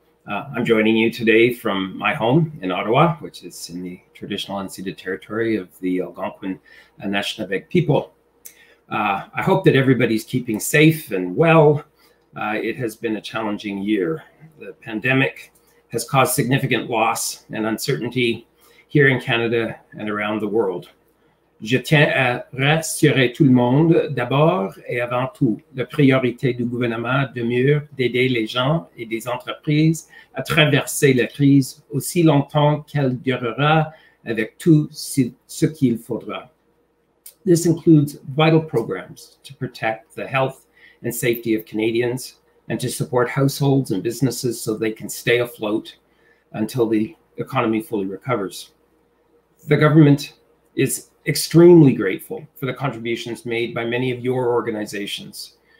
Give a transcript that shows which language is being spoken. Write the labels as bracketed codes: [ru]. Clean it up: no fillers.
[en] I'm joining you today from my home in Ottawa, which is in the traditional unceded territory of the Algonquin Anishinaabe people. I hope that everybody's keeping safe and well. It has been a challenging year. The pandemic has caused significant loss and uncertainty here in Canada and around the world. [fr] Je tiens à rassurer tout le monde. D'abord et avant tout, la priorité du gouvernement demeure d'aider les gens et des entreprises à traverser la crise aussi longtemps qu'elle durera avec tout ce qu'il faudra. [en] This includes vital programs to protect the health and safety of Canadians and to support households and businesses so they can stay afloat until the economy fully recovers. The government is extremely grateful for the contributions made by many of your organizations.